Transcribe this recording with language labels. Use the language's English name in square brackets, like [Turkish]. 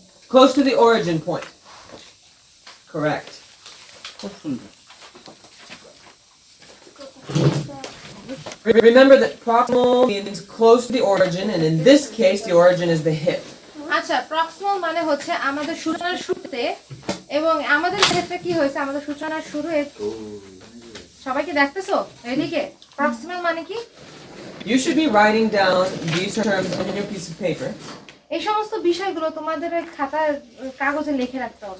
[English] Close to the origin point. Correct. Remember that proximal means close to the origin, and in this case the origin is the hip. [Bangla] আচ্ছা proximal মানে হচ্ছে আমাদের সূচনার শুরুতে এবং আমাদের ক্ষেত্রে কি হয়েছে আমাদের সূচনার শুরু সবাইকে দেখতেছো এদিকে প্রক্সিমাল মানে কি [English] You should be writing down these terms on your piece of paper. [Bangla] এই সমস্ত বিষয়গুলো তোমাদের খাতার কাগজে লিখে রাখতে হবে